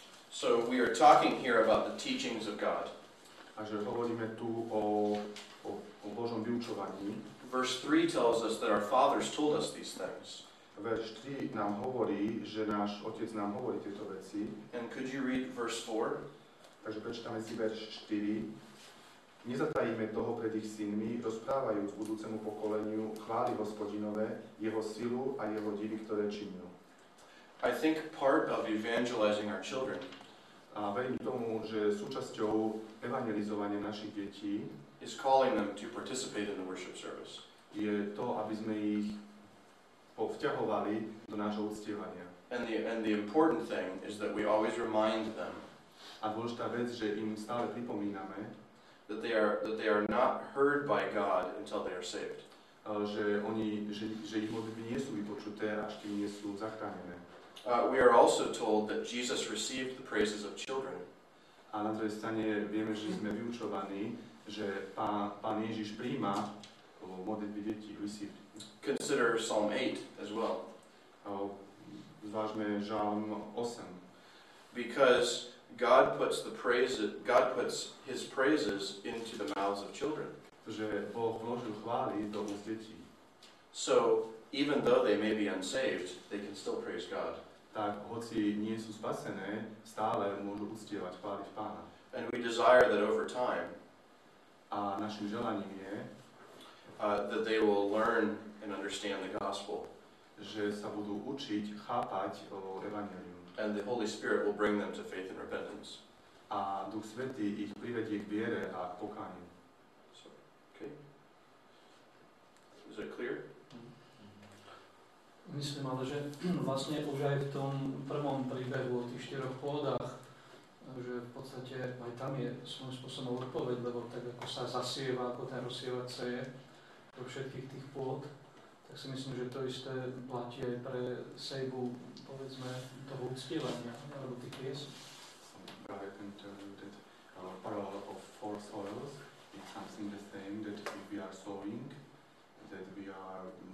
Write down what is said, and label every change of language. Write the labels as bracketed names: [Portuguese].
[English] So we are talking here about the teachings of God. [Slovak] A že hovoríme tu o Božom vyučovaní. [English] Verse 3 tells us that our fathers told us these things. [Slovak] Verš 3 nám hovorí, že náš Otec nám hovorí tieto veci. [English] And could you read verse 4? [Slovak] Takže prečítame si verš 4. Nezatajíme toho pred ich synmi, rozprávajúc budúcemu pokoleniu chvály Hospodinové, jeho silu a jeho divy, ktoré činil. [English] I think part of evangelizing our children [Slovak] A verím tomu, že súčasťou evangelizovania našich detí [English] is calling them to participate in the worship service. [Slovak] je to, aby sme ich vťahovali do nášho uctievania. [English] And the important thing is that we always remind them [Slovak] A dôležitá vec, že im stále pripomíname, [English] that they are not heard by God until they are saved. [Slovak] že ich modlitby nie sú vypočuté, až kým nie sú zachránené. [English] We are also told that Jesus received the praises of children. [Slovak] A na druhej strane vieme, že sme vyučovaní, že Pán Ježiš príjma modlitby detí, [English] received. Consider Psalm 8 as well. [Slovak] Zvážme Žalm 8. [English] Because God puts his praises into the mouths of children. [Slovak] Že Boh vložil chvály do úst detí. [English] So even though they may be unsaved, they can still praise God. [Slovak] Tak hoci nie sú spasené, stále môžu uctievať, chváliť Pána. [English] And we desire that over time [Slovak] A našim želaním je, [English] that they will learn and understand the gospel. [Slovak] že sa budú učiť, chápať o evanjelium. [English] And the Holy Spirit will bring them to faith and repentance. [Slovak] A Duch Svätý ich privedie k viere a k pokániu. [English] So, okay. Is it clear? [Slovak] Myslím ale, že vlastne už aj v tom prvom príbehu o tých 4 pôdach, že v podstate aj tam je svojím spôsobom odpoveď, lebo tak ako sa zasieva, ako ten rozsievať seje do všetkých tých pôd, tak si myslím, že to isté platí aj pre sejbu, povedzme, toho uctievania, alebo tých piesní. [English] I can tell you that parallel of four soils is something the same, that if we are sowing, that we are